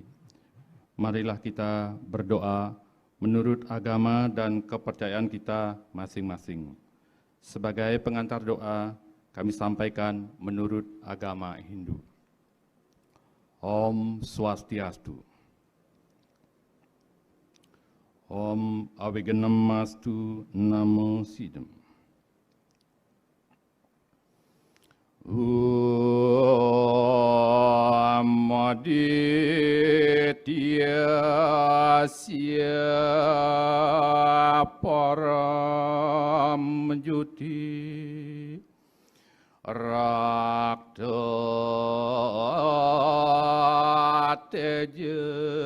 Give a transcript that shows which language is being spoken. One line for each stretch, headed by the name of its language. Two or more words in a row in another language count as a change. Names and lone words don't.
Indonesian: Marilah kita berdoa menurut agama dan kepercayaan kita masing-masing. Sebagai pengantar doa, kami sampaikan menurut agama Hindu.
Sanskrit: ॐ स्वस्ति अस्तु. ॐ अविघ्नमस्तु नमो सिद्धम्. ॐ आदित्यस्य परं ज्योतिः रक्त तेजः